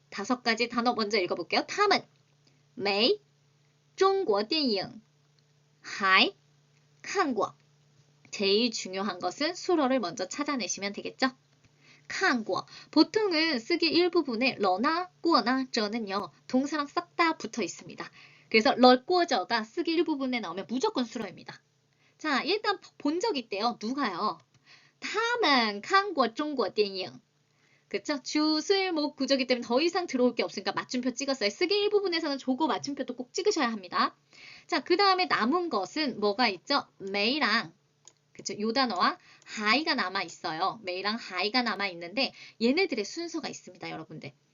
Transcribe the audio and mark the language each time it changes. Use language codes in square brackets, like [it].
[ko] 5가지 단어 먼저 읽어볼게요. [zh] 他们没中国电影还看过 [ko] 제일 중요한 것은 수어를 먼저 찾아내시면 되겠죠. 看过 보통은 쓰기 일부분에 러나 꾸어나 저는요 동사랑 싹 다 붙어 있습니다. 그래서 러 꾸어저가 쓰기 일부분에 나오면 무조건 수어입니다. 자, 일단 본 적 있대요. 누가요? [zh] 他们看过中国电影 [ko] 그쵸? 주술목 구조기 때문에 더 이상 들어올 게 없으니까 맞춤표 찍었어요. 쓰기 일부분에서는 조고 맞춤표도 꼭 찍으셔야 합니다. 자, 그 다음에 남은 것은 뭐가 있죠? 메이랑 그쵸? 요 단어와 하이가 남아있어요. 메이랑 하이가 남아있는데 얘네들의 순서가 있습니다. 여러분들.